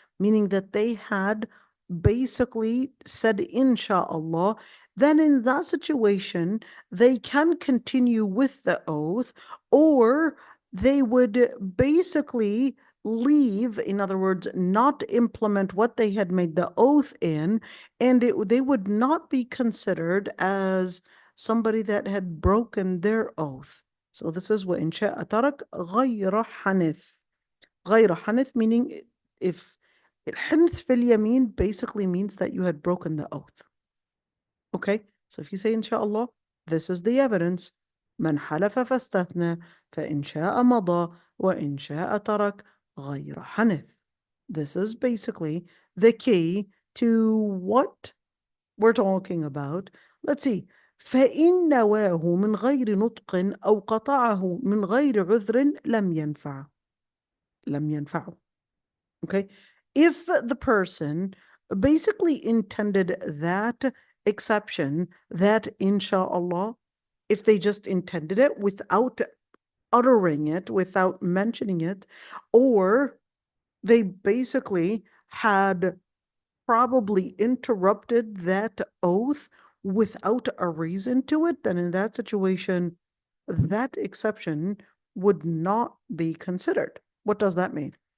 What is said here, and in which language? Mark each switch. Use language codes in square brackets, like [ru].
[en] Meaning that they had basically said insha'Allah, then in that situation, they can continue with the oath, or they would basically leave, in other words, not implement what they had made the oath in, and they would not be considered as somebody that had broken their oath. So this is [ar] وَإِنْ شَاءَ تَرَكَ غَيْرَ حَنِث. غَيْرَ حَنِث [en] meaning if [ar] الحنث في اليمين [en] basically means that you had broken the oath. Okay, so if you say inshallah, this is the evidence. [ar] من حلف فاستثنى فإن شاء مضى وإن شاء ترك غير حنث. [en] This is basically the key to what we're talking about. Let's see. [ar] فإن نواه من غير نطق أو قطعه من غير عذر لم ينفعه. [en] Okay, if the person basically intended that exception, that insha'Allah, if they just intended it without uttering it, without mentioning it, or they basically had probably interrupted that oath without a reason to it, then in that situation, that exception would not be considered. What does that mean?